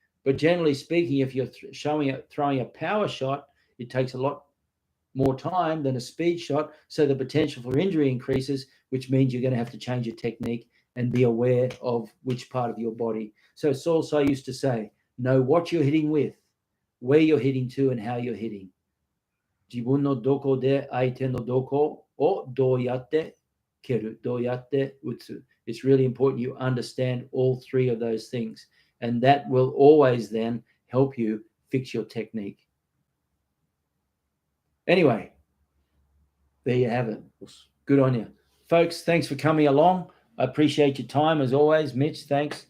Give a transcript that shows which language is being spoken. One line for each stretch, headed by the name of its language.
English: But generally speaking, if you're throwing a power shot, it takes a lot more time than a speed shot. So the potential for injury increases, which means you're going to have to change your technique and be aware of which part of your body. So Saul So used to say, know what you're hitting with, where you're hitting to, and how you're hitting.
Japanese: 自分のどこで相手のどこをどうやって蹴る、どうやって打つ.
English: It's really important you understand all three of those things. And that will always then help you fix your technique. Anyway, there you have it. Good on you. Folks, thanks for coming along. I appreciate your time as always. Mitch, thanks.